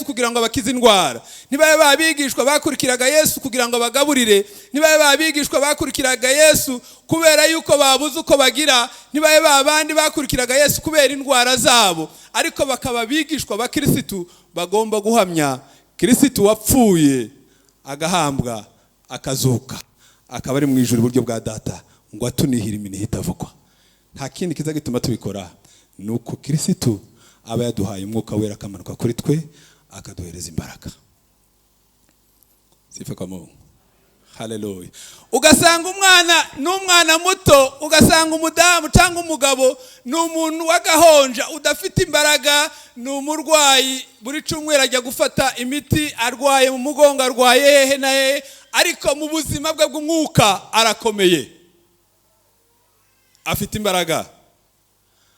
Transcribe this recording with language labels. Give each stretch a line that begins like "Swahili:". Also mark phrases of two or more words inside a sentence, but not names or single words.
Kinyarwanda: kugira ngo bakize indwara, ntibabe babigishwa bakurikiraga Yesu kugira ngo bagaburire, ntibabe babigishwa bakurikiraga Yesu kubera yuko babuze uko bagira, ntibabe babandi bakurikiraga Yesu kubera indwara zabo, ariko bakaba bigishwa ba Kristo bagomba guhamya Kristo wapfuye agahambwa akazuka, akaba ari mu ijuru iburyo bwa Data, ngo atunihira iminiho itavugwa. Nta kindi kiza gituma tubikora, nuko Kristo aba yaduhaye umwuka wera, akamanuka kuri twe akaduhereza imbaraga.
Swahili: Sifa kwa Mungu.
Kinyarwanda: Haleluya. Ugasanga umwana n'umwana muto, ugasanga umudamu cyangwa umugabo n'umuntu wagahonja udafite imbaraga, n'umurwayi buri cyumweru ajya gufata imiti, arwaye mu mugongo, arwaye hehe na hehe, ariko mu buzima bwe bw'umwuka arakomeye, afite imbaraga.